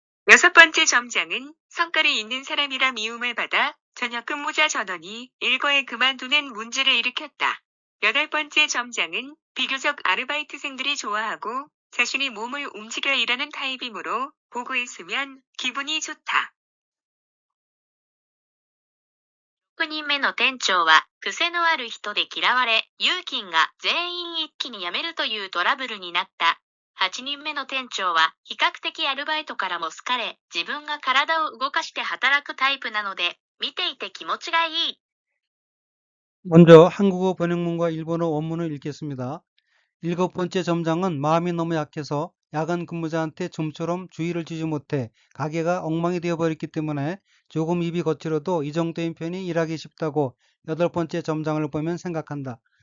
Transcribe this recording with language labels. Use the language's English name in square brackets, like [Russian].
[Korean] 여섯 번째 점장은 성깔이 있는 사람이라 미움을 받아 저녁 근무자 전원이 일거에 그만두는 문제를 일으켰다. 여덟 번째 점장은 비교적 아르바이트생들이 좋아하고 자신이 몸을 움직여 일하는 타입이므로 보고 있으면 기분이 좋다. [Japanese] 6人目の店長は癖のある人で嫌われ、有勤が全員一気に辞めるというトラブルになった。 8人目の店長は比較的アルバイトからも好かれ、自分が体を動かして働くタイプなので、見ていて気持ちがいい。 [Korean] 먼저 한국어 번역문과 일본어 원문을 읽겠습니다. 일곱 번째 점장은 마음이 너무 약해서 야간 근무자한테 좀처럼 주의를 주지 못해 가게가 엉망이 되어버렸기 때문에 조금 입이 거칠어도 이 정도인 편이 일하기 쉽다고 여덟 번째 점장을 보면 생각한다.